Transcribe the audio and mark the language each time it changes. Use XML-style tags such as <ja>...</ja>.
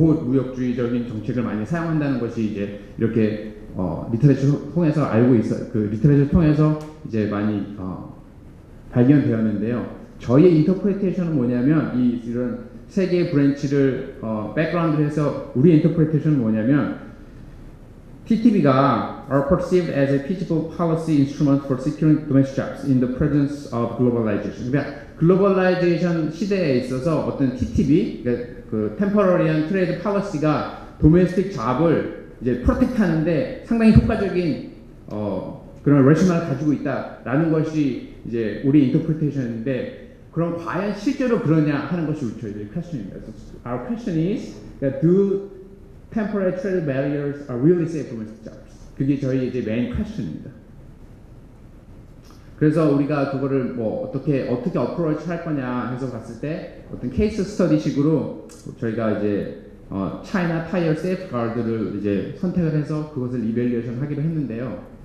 <ko>무역주의적인 정책을 많이 사용한다는 것이 이제 이렇게 리터레처 통해서 리터레처 통해서 이제 많이 발견되었는데요. 저희의 인터프리테이션은 뭐냐면 이런 세 개의 브랜치를 백그라운드를 해서 우리의 인터프리테이션은 뭐냐면 TTB가</ko> <en>are perceived as a feasible policy instrument for securing domestic jobs in the presence of globalization.</en> <ko>그러니까 글로벌라이제이션 시대에 있어서 어떤 TTB, 그러니까 그 temporary한 트레이드 팔러시가 도메스틱 잡을 이제 프로텍트하는데 상당히 효과적인 그런 레셔널을 가지고 있다라는 것이 이제 우리 인터프리테이션인데. 그럼 과연 실제로 그러냐 하는 것이 저희들의 퀘스천입니다.</ko> <en>Our question is that do temporary trade barriers are really safe for domestic jobs?</en> <ko>그게 저희 이제 메인 퀘스천입니다. 그래서 우리가 그거를 어떻게 어프로치 할 거냐 해서 봤을 때 어떤 케이스 스터디식으로 저희가 이제 China Tire Safeguard를 이제 선택을 해서 그것을 이밸류에이션 하기로 했는데요.</ko>